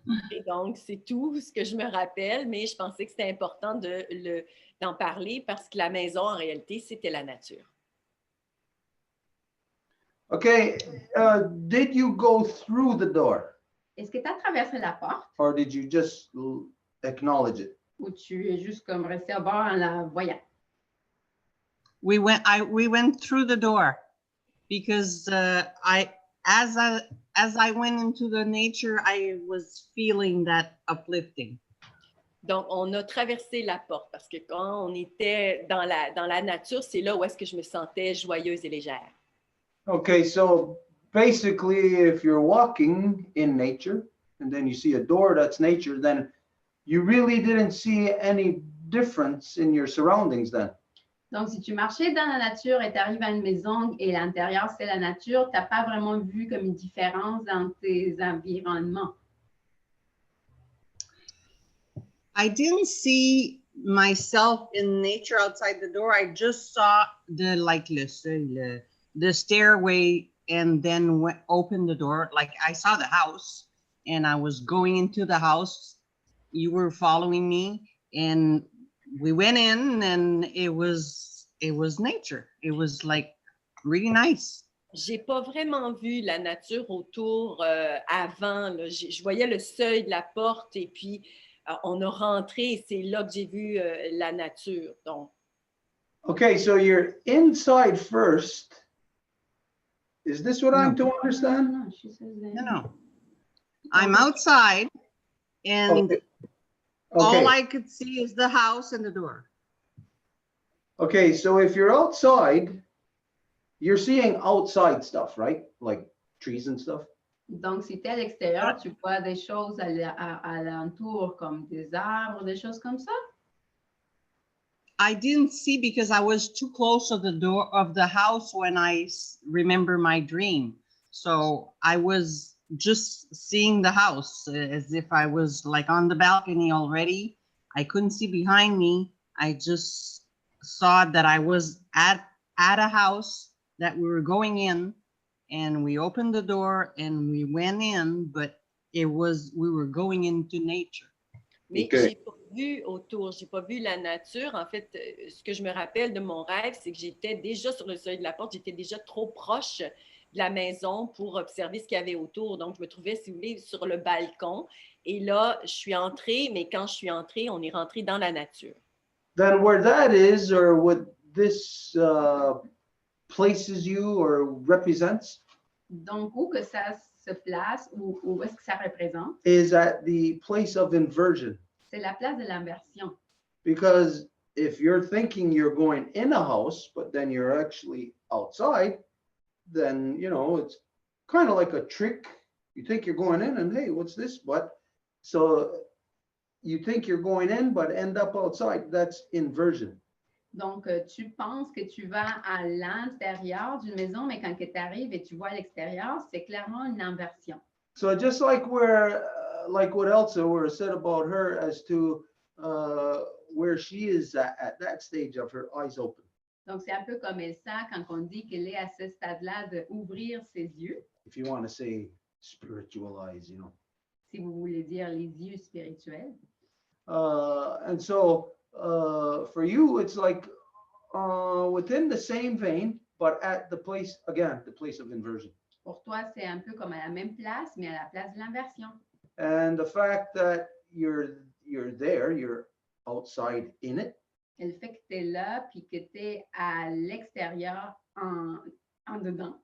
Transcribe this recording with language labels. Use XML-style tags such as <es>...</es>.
<fr>Et donc, c'est tout ce que je me rappelle, mais je pensais que c'était important d'en parler parce que la maison, en réalité, c'était la nature.</fr> <en>Okay, did you go through the door?</en> <fr>Est-ce que tu as traversé la porte</fr> <en>Or did you just acknowledge it?</en> <fr>ou tu es juste comme resté au bord en la voyant?</fr> <en>We went through the door because as I went into the nature, I was feeling that uplifting.</en> <fr>Donc, on a traversé la porte parce que quand on était dans la nature, c'est là où est-ce que je me sentais joyeuse et légère.</fr> <en>Okay, so basically, if you're walking in nature and then you see a door that's nature, then you really didn't see any difference in your surroundings then.</en> <fr>Donc, si tu marchais dans la nature et tu arrives à une maison et l'intérieur, c'est la nature, tu n'as pas vraiment vu comme une différence dans tes environnements.</fr> <en>I didn't see myself in nature outside the door. I just saw the stairway and then opened the door. Like I saw the house and I was going into the house. You were following me and we went in and it was nature. It was like really nice.</en> <fr>J'ai pas vraiment vu la nature autour avant. Là. Je voyais le seuil de la porte et puis on a rentré et c'est là que j'ai vu la nature. Donc.</fr> <en>Okay, so you're inside first. Is this what I'm to understand? No, she says that. No. I'm outside and Okay. all Okay. I could see is the house and the door. Okay, so if you're outside, you're seeing outside stuff, right? Like trees and stuff. Donc, si tu es à l'extérieur, tu vois des choses à l'entour, comme des arbres, des choses comme ça? I didn't see because I was too close to the door of the house when I remember my dream. So I was just seeing the house as if I was like on the balcony already. I couldn't see behind me. I just saw that I was at a house that we were going in, and we opened the door and we went in, but we were going into nature.</en> <fr>Mais</fr> <en>Okay.</en> <fr>j'ai pas vu autour, j'ai pas vu la nature. En fait, ce que je me rappelle de mon rêve, c'est que j'étais déjà sur le seuil de la porte, j'étais déjà trop proche de la maison pour observer ce qu'il y avait autour. Donc, je me trouvais, si vous voulez, sur le balcon. Et là, je suis entrée, mais quand je suis entrée, on est rentré dans la nature.</fr> <en>Then where that is, or what this places you or represents,</en> <fr>Donc, où que ça se place, ou où est-ce que ça représente?</fr> <en>is at the place of inversion.</en> <fr>C'est la place de l'inversion.</fr> <en>Because if you're thinking you're going in a house, but then you're actually outside, then, you know, it's kind of like a trick. You think you're going in and, hey, what's this? But so you think you're going in, but end up outside. That's inversion.</en> <fr>Donc, tu penses que tu vas à l'intérieur d'une maison, mais quand tu arrives et tu vois à l'extérieur, c'est clairement une inversion.</fr> <en>So just like like what Elsa were said about her as to where she is at that stage of her eyes open.</en> <fr>Donc, c'est un peu comme Elsa quand on dit qu'elle est à ce stade-là d'ouvrir ses yeux,</fr> <en>If you want to say spiritual eyes, you know.</en> <fr>si vous voulez dire les yeux spirituels.</fr> <en>And so for you, it's like within the same vein, but at the place, again, the place of inversion.</en> <fr>Pour toi, c'est un peu comme à la même place, mais à la place de l'inversion.</fr> <en>And the fact that you're there, you're outside in it,</en> <fr>Et le fait que tu es là, puis que tu es à l'extérieur, en dedans,</fr>